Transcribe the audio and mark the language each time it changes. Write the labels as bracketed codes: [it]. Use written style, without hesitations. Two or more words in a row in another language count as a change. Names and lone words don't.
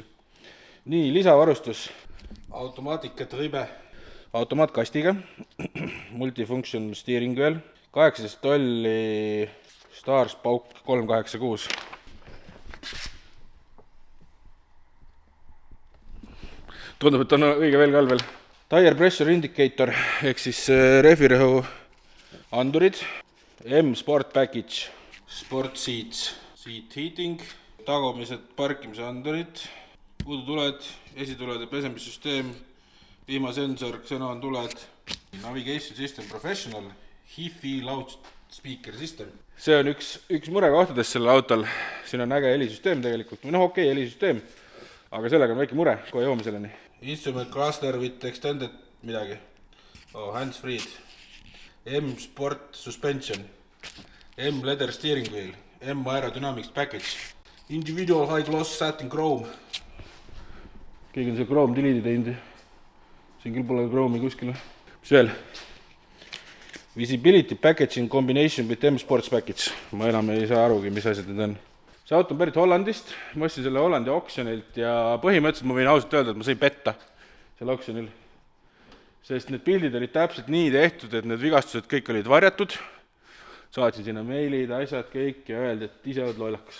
[et] Nii, lisavarustus, automaatikat ribe, automaatkastiga, [en] multifunction steering wheel, [et] 18 tolli Stars Pauk 386. Tundub, et on õige veel kalvel. [en] Tire pressure indicator, [et] ehk siis rehvirõhu andurid, [en] M-Sport Package, Sport Seats, Seat Heating, [et] tagumised parkimise andurid, udutuled, esitulede pesemissüsteem, vihmasensor, xenon-tuled, [en] Navigation System Professional, HiFi loudspeaker system. [et] See on üks murekohtadest sellel autol. Siin on äge helisüsteem tegelikult. Okei, helisüsteem, aga sellega on väike mure, kohe jõuame selleni. [en] Instrument cluster with extended midagi. Hands-free. M-Sport suspension. M-leather steering wheel. M-aerodynamics package. Individual high-gloss satin chrome. [et] Keegi on see [en] chrome delete [et] teinud. Siin küll pole chrome'i kuskil. Mis veel? [en] Visibility packaging combination with M-Sports package. [et] Ma enam ei saa arugi, mis asjad need on. See auto on pärit Hollandist. Ma ostsin selle Hollandi oksjonilt ja põhimõtteliselt ma võin ausalt öelda, et ma sain petta selle oksjonil. Sest need pildid olid täpselt nii tehtud, et need vigastused kõik olid varjatud. Saatsin sinna meilid, asjad kõik ja öeldi, et ise oled lollakas.